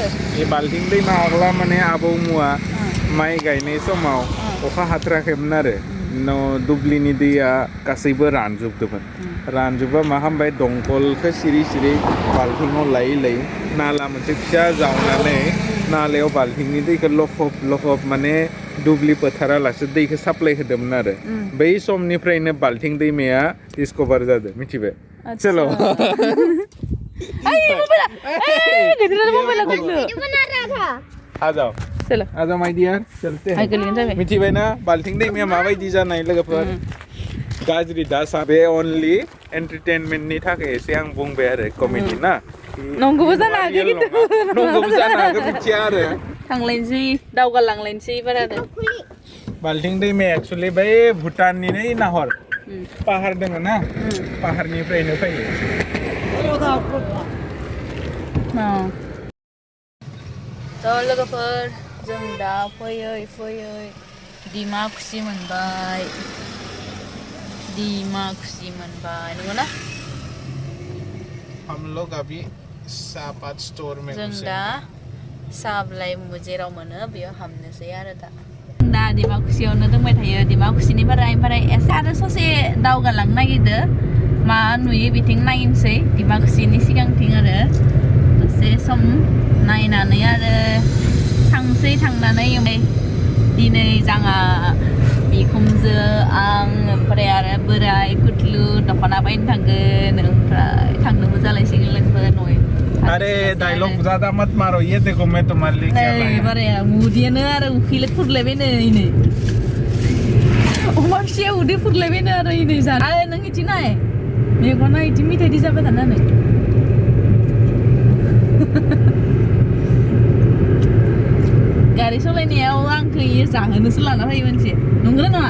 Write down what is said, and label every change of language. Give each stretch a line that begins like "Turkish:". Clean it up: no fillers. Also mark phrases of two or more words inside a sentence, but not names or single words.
Bodo: बे बाल्थिं दैमा आगोला माने आबौ मुवा माइ गायनाय समाव अखा हाथाराखैमोन आरो दुब्लिनि दैया गासैबो रानजोबबा मा खालामबाय दंखलखौ सिरि बाल्थिङाव लायै नाला मोनसे फिसा जावनानै नालायाव बाल्थिंनि दैखौ लखब माने दुब्लि फोथारालासे दैखौ साप्लाय होदोंमोन आरो बै समनिफ्रायनो बाल्थिं दैमाया डिस्कभार जादों मिथिबाय चलो
Hindi: आ जाओ
English: my dear
Hindi: चलते हैं
Bodo: मिथिबाय ना बाल्थिं दैमाया माबायदि जानाय लोगोफोर गाज्रि दा बे अनलि एन्टारटेनमेन्टनि थाखाय एसे आं बुंबाय आरो कमेडि ना नंगौबो जानो हागौ मिथिया आरो थांलायनोसै दावगालांलायनोसै बारानो बाल्थिं दैमाया एक्चुअलि बै भुटाननिनो नाहर पाहार दङ ना पाहारनिफ्रायनो फैयो थ' लोगोफोर जों दा फैयै डिमाकुसि मोनबाय नंगौना
Hindi: हम लोग अभी सापात स्टोर में
Bodo: जों दा साब्लाय जेराव मोनो बेयाव हाबनोसै आरो दा डिमाकुसियावनो दंबाय थायो डिमाकुसिनिफ्राय एसे आरो ससे दावगालांनो नागिरदो मा नुयो बिथिं नायनोसै डिमाकुसिनि सिगांथिं आरो दसे सम नायनानै आरो थांनानै दिनै जोंहा बिखुमजो आं ओमफ्राय आरो बोराय कुटलु दख'ना बायनो थांगोन ओमफ्राय थांनोबो जालायसिगोन लोगोफोर न'आव
Hindi: अरे डायलॉग ज्यादा मत मारो ये देखो मैं तुम्हारे लिए क्या लाया
Bodo: बारे मुदियानो आरो उखिले फुरलायबाय नै अमा फिसाया उदै फुरलायबायनो आरो नै जानो आरो नों इदि नाय मेगना इदि मिथाइदि जाबाय थानानै गारि सालायनायाव आंखौ इयो जाहोनोसो लाना फैयो मोनसे नंगौना नङा